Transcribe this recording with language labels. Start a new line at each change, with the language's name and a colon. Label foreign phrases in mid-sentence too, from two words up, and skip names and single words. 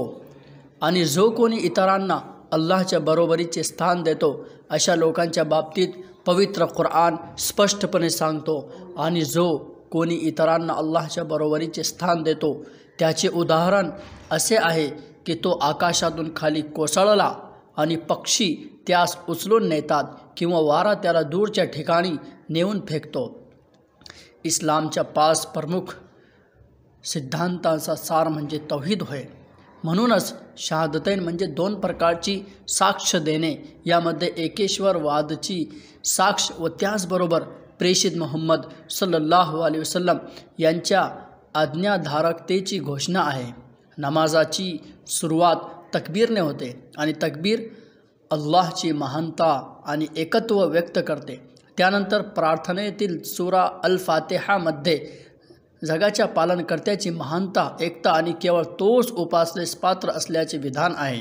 Marathi: आणि जो कोणी इतरांना अल्लाहच्या बरोबरीचे स्थान देतो अशा लोकांच्या बाबतीत पवित्र कुराण स्पष्टपणे सांगतो, आणि जो कोणी इतरांना अल्लाहच्या बरोबरीचे स्थान देतो त्याचे उदाहरण असे आहे की तो आकाशातून खाली कोसळला आणि पक्षी त्यास उचलून नेतात किंवा वारा त्याला दूरच्या ठिकाणी नेऊन फेकतो। इस्लामच्या 5 प्रमुख सिद्धांतांचा सार म्हणजे तौहीद होय। म्हणूनच शहादतैन म्हणजे 2 प्रकारची साक्ष देणे, यामध्ये एकेश्वरवादाची साक्ष व त्याचबरोबर प्रेषित मुहम्मद
Arabic: صلى الله عليه وسلم
Marathi: यांच्या आज्ञाधारकतेची घोषणा आहे। नमाजाची सुरुवात तकबीरने होते आणि तकबीर अल्लाहची महानता आणि एकत्व व्यक्त करते। त्यानंतर प्रार्थनेतील सूरा अल-फातिहामध्ये जगाच्या पालनकर्त्याची महानता, एकता आणि केवळ तोच उपासनेस पात्र असल्याचे विधान आहे।